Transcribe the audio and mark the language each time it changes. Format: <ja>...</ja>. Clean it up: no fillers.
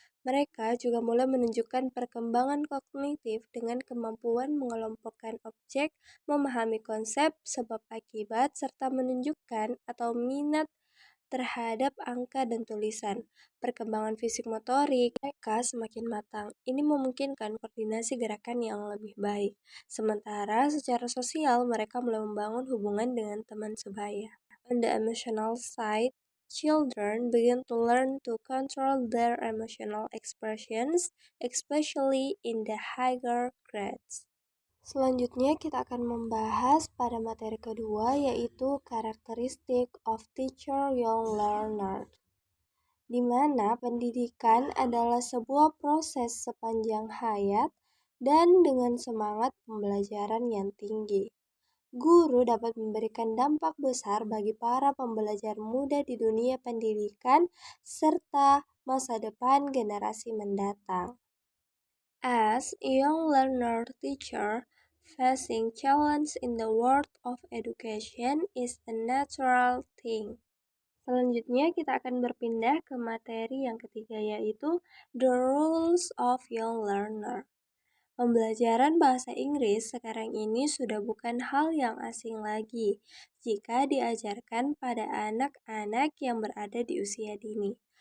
<id>Mereka juga mulai menunjukkan perkembangan kognitif dengan kemampuan mengelompokkan objek, memahami konsep, sebab akibat, serta menunjukkan atau minat terhadap angka dan tulisan. Perkembangan fisik motorik mereka semakin matang. Ini memungkinkan koordinasi gerakan yang lebih baik. Sementara secara sosial mereka mulai membangun hubungan dengan teman sebaya.</id> <en>On the emotional side, children begin to learn to control their emotional expressions, especially in the higher grades.</en> <id>Selanjutnya kita akan membahas pada materi kedua, yaitu karakteristik</id> <en>of teacher young learner,</en> <id>di mana pendidikan adalah sebuah proses sepanjang hayat dan dengan semangat pembelajaran yang tinggi. Guru dapat memberikan dampak besar bagi para pembelajar muda di dunia pendidikan serta masa depan generasi mendatang.</id> <en>As a young learner teacher, facing challenge in the world of education is a natural thing.</en> <id>Selanjutnya kita akan berpindah ke materi yang ketiga, yaitu</id> <en>the rules of young learner.</en> <id>Pembelajaran bahasa Inggris sekarang ini sudah bukan hal yang asing lagi jika diajarkan pada anak-anak yang berada di usia dini.</id>